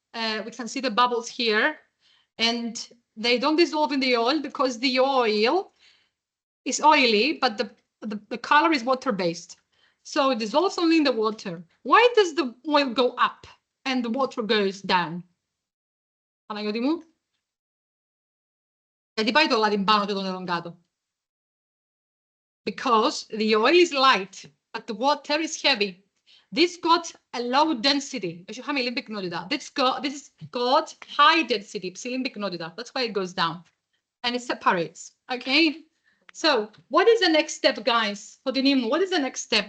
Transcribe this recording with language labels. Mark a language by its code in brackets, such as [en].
[en] We can see the bubbles here. And they don't dissolve in the oil because the oil is oily, but the color is water-based. So it dissolves only in the water. Why does the oil go up and the water goes down? [el] Παναγιώτη μου. Γιατί πάει το λάδι πάνω και το νερό κάτω? [en] Because the oil is light, but the water is heavy. This got a low density. This has got high density. That's why it goes down. And it separates. Okay. So what is the next step, guys? What is the next step?